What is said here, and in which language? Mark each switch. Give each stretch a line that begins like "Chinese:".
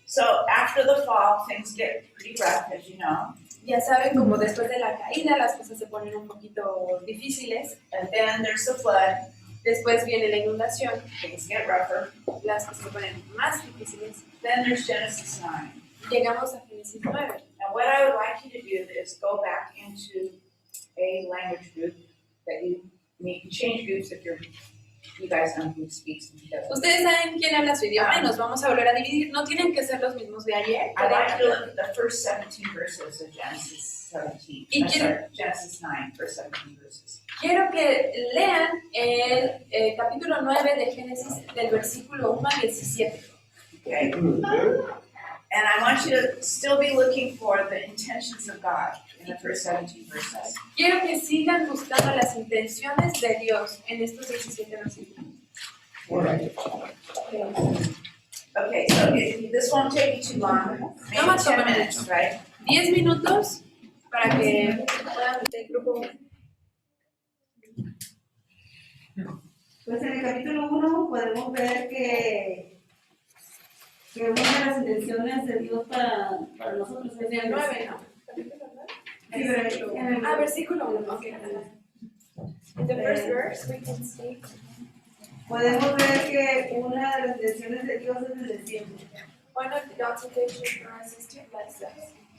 English: So after the fall, things get pretty rough, as you know.
Spanish: Ya saben, como después de la caída, las cosas se ponen un poquito difíciles.
English: And then there's the flood.
Spanish: Después viene la inundación.
English: Things get rougher.
Spanish: Las cosas se ponen más difíciles.
English: Then there's Genesis 9.
Spanish: Llegamos a Génesis 9.
English: Now, what I would like you to do is go back into a language group that you can change groups if you guys know who speaks and who doesn't.
Spanish: Ustedes saben quién habla su idioma y nos vamos a volver a dividir. No tienen que ser los mismos de ayer.
English: I'd like you to look at the first 17 verses of Genesis 17. Genesis 9, first 17 verses.
Spanish: Quiero que lean el capítulo 9 de Génesis del versículo 1 al 17.
English: Okay? And I want you to still be looking for the intentions of God in the first 17 verses.
Spanish: Quiero que sigan buscando las intenciones de Dios en estos 17 versículos.
English: Okay, so this won't take you too long. Maybe 10 minutes, right?
Spanish: 10 minutos para que puedan meter el grupo. Pues en el capítulo 1 podemos ver que una de las intenciones de Dios para nosotros es En el 9, ¿no? Sí, pero en el- Versículo 1. Okay.
English: In the first verse, we can see.
Spanish: podemos ver que una de las intenciones de Dios es bendecirnos.
English: One of God's intentions for us is to bless us.